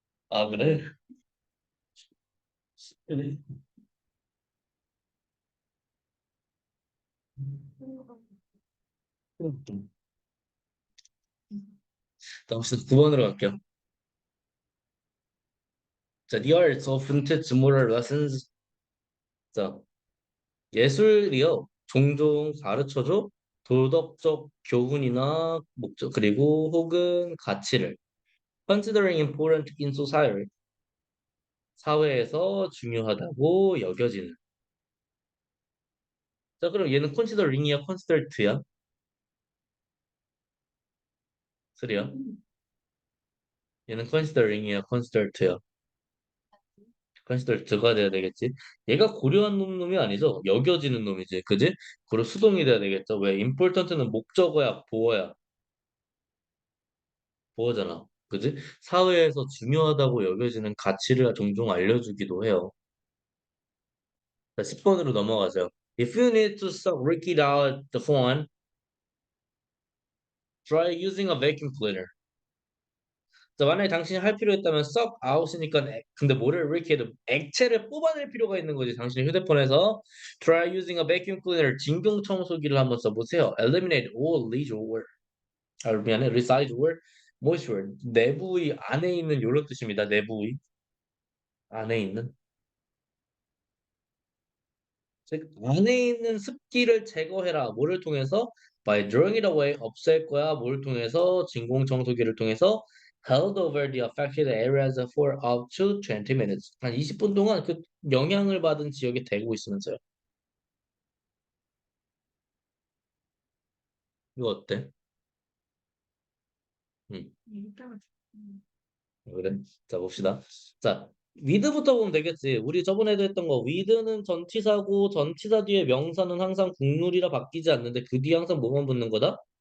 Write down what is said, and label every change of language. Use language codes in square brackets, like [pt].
[ko] 아, 그래? 그래. 다음 시간 9번으로 갈게요. [en] 자, The arts often teach moral lessons. [ko] 자, 예술이요. 종종 가르쳐줘. 도덕적 교훈이나 목적, 그리고 혹은 가치를. [en] Considering important in society. [ko] 사회에서 중요하다고 여겨지는. 자, 그럼 얘는 considering이야, considered야? 쓰리야? 얘는 considering이야, considered야? considered가 돼야 되겠지? 얘가 고려한 놈이 아니죠? 여겨지는 놈이지, 그지? 그리고 수동이 돼야 되겠죠? 왜? important는 목적어야, 보어야? 보어잖아. 그지? 사회에서 중요하다고 여겨지는 가치를 종종 알려주기도 해요. 자, 10번으로 넘어가죠. [en] If you need to suck Ricky out the phone, try using a vacuum cleaner. [ko] 자, 만약에 당신이 할 필요 있다면 suck out이니까 근데 뭐를 이렇게 해도 액체를 뽑아낼 필요가 있는 거지. 당신의 휴대폰에서 [en] try using a vacuum cleaner [ko] 진공 청소기를 한번 써보세요. [en] Eliminate all residual [ko] 미안해 [en] residual moisture [ko] 내부의 안에 있는 요런 뜻입니다. 내부의 안에 있는 즉 안에 있는 습기를 제거해라. 뭐를 통해서? [en] By drawing it away. [ko] 없앨 거야. 뭘 통해서? 진공 청소기를 통해서 [en] held over the affected areas for up to 20 minutes. [ko] 한 20분 동안 그 영향을 받은 지역에 대고 있으면서요. 이거 어때? 음, 일단 그래. 자, 봅시다. 자, with부터 보면 되겠지. 우리 저번에도 했던 거 with는 전치사고 전치사 뒤에 명사는 항상 국룰이라 바뀌지 않는데 그 뒤에 항상 뭐만 붙는 거다?